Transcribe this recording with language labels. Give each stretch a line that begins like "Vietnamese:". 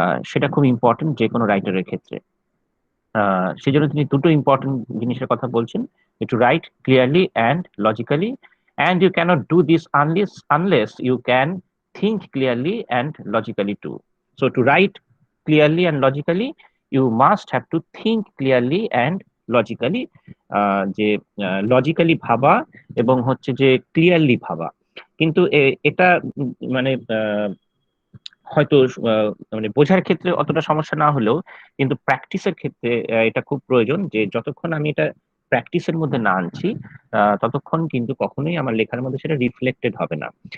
Bangla: সেটা খুব ইম্পর্টেন্ট যে কোনো রাইটারের ক্ষেত্রে। সেই জন্য তিনি দুটো ইম্পর্টেন্ট জিনিসের কথা বলছেন,
English: To write clearly and logically, and you cannot do this unless you can think clearly and logically too. So to write clearly and logically, you must have to think clearly and logically,
Bangla: যে logically ভাবা এবং হচ্ছে যে clearly ভাবা। কিন্তু এটা মানে হয়তো মানে বোঝার ক্ষেত্রে অতটা সমস্যা না হলেও, কিন্তু প্র্যাকটিসের ক্ষেত্রে এটা খুব প্রয়োজন, যে যতক্ষণ আমি এটা প্র্যাকটিসের মধ্যে না আনছি ততক্ষণ কিন্তু কখনোই আমার লেখার মধ্যে সেটা রিফ্লেক্টেড হবে না।